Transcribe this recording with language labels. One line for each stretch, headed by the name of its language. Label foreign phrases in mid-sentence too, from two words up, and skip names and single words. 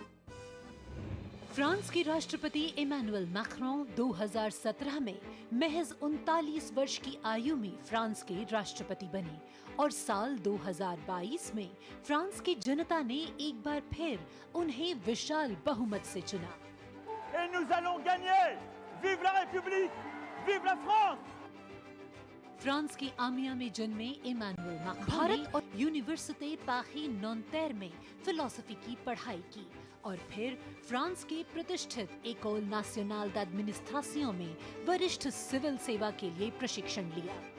Hindi: फ्रांस के राष्ट्रपति इमैनुअल मैक्रों 2017 में महज 39 वर्ष की आयु में फ्रांस के राष्ट्रपति बने और साल 2022 में फ्रांस की जनता ने एक बार फिर उन्हें विशाल बहुमत से चुना।
French: Et nous allons gagner! Vive la République! Vive la France!
Hindi: फ्रांस के आमिया में जन्मे इमैनुअल मैक्रों भारत और यूनिवर्सिटी पारी नॉन्टेर में फिलॉसफी की पढ़ाई की और फिर फ्रांस के प्रतिष्ठित एकोल नेशनल d'administration में वरिष्ठ सिविल सेवा के लिए प्रशिक्षण लिया।